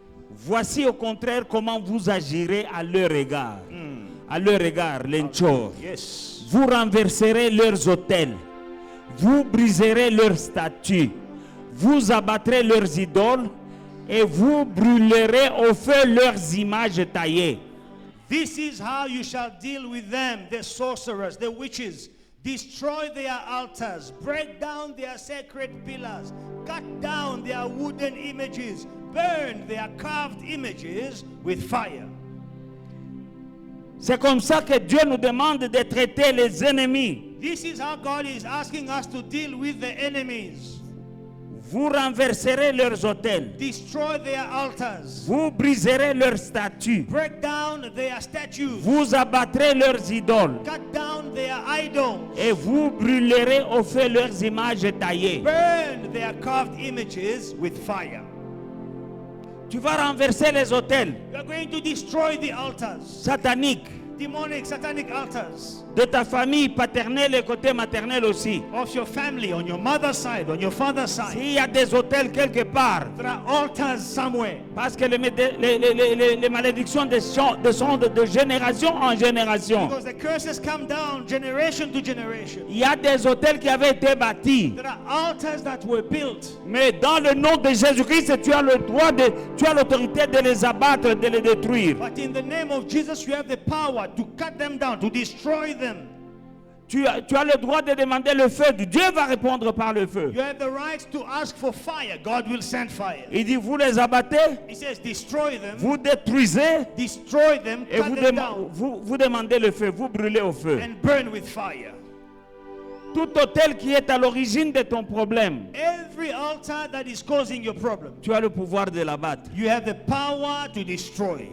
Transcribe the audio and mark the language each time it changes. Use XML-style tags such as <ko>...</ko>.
<fr>Voici au contraire comment vous agirez à leur égard. À leur égard, l'enchor.</fr> <en>Yes.</en> <fr>Vous renverserez leurs autels. Vous briserez leurs statues. Vous abattrez leurs idoles. Et vous brûlerez au feu leurs images taillées.</fr> <en>This is how you shall deal with them, the sorcerers, the witches. Destroy their altars, break down their sacred pillars, cut down their wooden images, burn their carved images with fire.</en> <fr>C'est comme ça que Dieu nous demande de traiter les ennemis.</fr> <en>This is how God is asking us to deal with the enemies.</en> <fr>Vous renverserez leurs autels.</fr> <en>Destroy their altars.</en> <fr>Vous briserez leurs statues.</fr> <en>Break down their statues.</en> <fr>Vous abattrez leurs idoles.</fr> <en>Cut down their idols.</en> <fr>Et vous brûlerez au feu leurs images taillées.</fr> <en>Burn their carved images with fire.</en> <fr>Tu vas renverser les autels</fr> <en>You are going to destroy the altars.</en> <fr>sataniques</fr> <en>Demonic, satanic altars.</en> <fr>de ta famille paternelle et côté maternel aussi.</fr> <en>Of your family, on your mother's side, on your father's side.</en> <fr>S'il y a des autels quelque part,</fr> <en>There are altars somewhere.</en> <fr>parce que les malédictions descendent de génération en génération.</fr> <en>Because the curses come down generation to generation.</en> <fr>Il y a des autels qui avaient été bâtis.</fr> <en>There are altars that were built.</en> <fr>Mais dans le nom de Jésus-Christ, tu as le droit tu as l'autorité de les abattre, de les détruire.</fr> <en>But in the name of Jesus, you have the power to cut them down, to destroy them.</en> <fr>Tu as le droit de demander le feu. Dieu va répondre par le feu.</fr> <en>You have the right to ask for fire. God will send fire.</en> <fr>Il dit, vous les abattez,</fr> <en>He says, destroy them,</en> <fr>vous détruisez,</fr> <en>destroy them,</en> <fr>et</fr> <en>cut them down,</en> <fr>vous demandez le feu, vous brûlez au feu.</fr> <en>and burn with fire.</en> <fr>Tout autel qui est à l'origine de ton problème,</fr> <en>Every altar that is causing your problem,</en> <fr>tu as le pouvoir de l'abattre.</fr> <en>you have the power to destroy.</en>